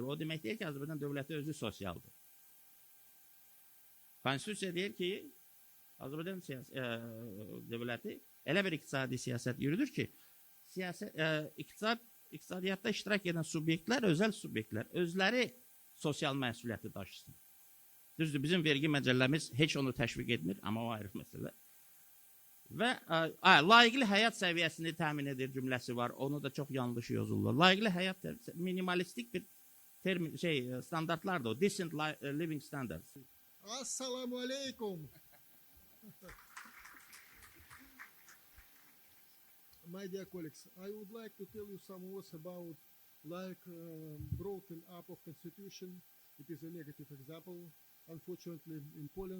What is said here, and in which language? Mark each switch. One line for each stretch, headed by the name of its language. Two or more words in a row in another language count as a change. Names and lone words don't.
Azerbaijani: O demək deyil ki, Azərbaycan dövləti özü sosialdır. Konstitusiya deyir ki, Azərbaycan dövləti elə bir iqtisadi siyasət yürüdür ki, iqtisadiyyatda iştirak edən subyektlər, özəl subyektlər özləri sosial məsuliyyəti daşısın. Düzdür, bizim vergi məcəlləmiz heç onu təşviq etmir, amma o ayrı məsələ. Və layiqli həyat səviyyəsini təmin edir cümləsi var. Onu da çox yanlış yazırlar. Layiqli həyat minimalistik bir standartlardır o.
English: Decent living standards.
Arabic: السلام عليكم.
English: My dear colleagues, I would like to tell you some words about broken up of constitution. It is a negative example, unfortunately, in Poland.